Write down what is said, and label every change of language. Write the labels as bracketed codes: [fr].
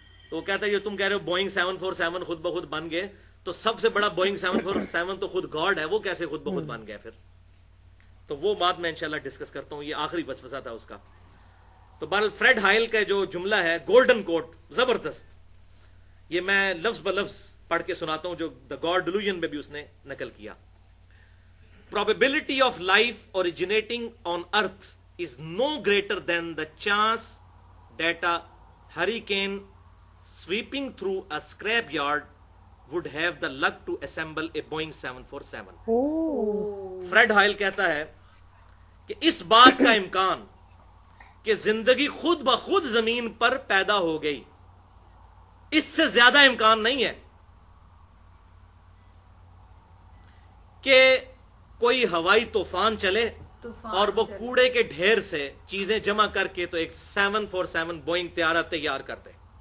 [hi] तो वो कहता है ये तुम कह रहे हो बोइंग 747 खुद ब खुद बन गए, तो सबसे बड़ा बोइंग 747 तो खुद गॉड है, वो कैसे खुद ब खुद बन गया फिर? तो वो बात मैं इंशाल्लाह डिस्कस करता हूं, ये आखिरी वसवसा था उसका। तो बहरहाल फ्रेड हाइल का जो जुमला है, गोल्डन कोट, जबरदस्त, ये मैं लफ्ज ब लफ्ज पढ़ के सुनाता हूं जो द गॉड डिल्यूजन में भी उसने नकल किया। [en] Probability of life originating on earth is no greater than the chance that a hurricane sweeping through a scrapyard would have the luck to assemble a Boeing 747. ओह [hi] Fred हाइल कहता है कि इस बात का इम्कान कि जिंदगी खुद ब खुद जमीन पर पैदा हो गई, इससे ज्यादा इम्कान नहीं है कि कोई हवाई तूफान चले और वो कूड़े के ढेर से चीजें जमा करके तो एक 747 बोइंग त्यारा तैयार कर दे।